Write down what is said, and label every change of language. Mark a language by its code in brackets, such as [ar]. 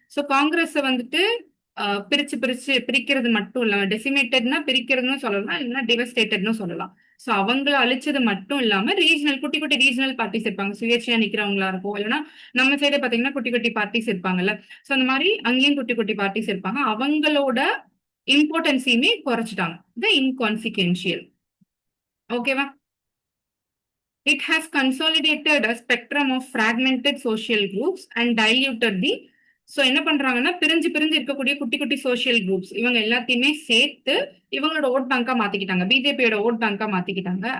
[ta] So Congress வந்துட்டு பிரிச்சு பிரிச்சு பிரிக்கிறது மட்டும் இல்லாம டெசிமேட்டட்னா பிரிக்கிறதுன்னு சொல்லலாம், இல்லைன்னா டிவஸ்டேட்டட்னு சொல்லலாம். ஸோ அவங்கள அழிச்சது மட்டும் இல்லாம ரீஜனல் குட்டி குட்டி ரீஜனல் பார்ட்டிஸ் இருப்பாங்க, சுயேட்சையா நிக்கிறவங்களா இருக்கும், இல்லைன்னா நம்ம சைடு பாத்தீங்கன்னா குட்டி குட்டி பார்ட்டிஸ் இருப்பாங்கல்ல. ஸோ அந்த மாதிரி அங்கேயும் குட்டி குட்டி பார்ட்டிஸ் இருப்பாங்க. அவங்களோட இம்பார்ட்டன்ஸையுமே குறைச்சிட்டாங்க. இது இன்கான்சிக்வென்ஷியல். ஓகேவா? [en] It has consolidated a spectrum of fragmented social groups and diluted the. [ta] So என்ன பண்றாங்கன்னா பிரிஞ்சு பிரிஞ்சு இருக்கக்கூடிய குட்டி குட்டி சோசியல் குரூப்ஸ் இவங்க எல்லாத்தையுமே சேர்த்து இவங்களோட ஓட் பேங்கா மாத்திக்கிட்டாங்க, பிஜேபியோட ஓட் பேங்கா மாத்திக்கிட்டாங்க.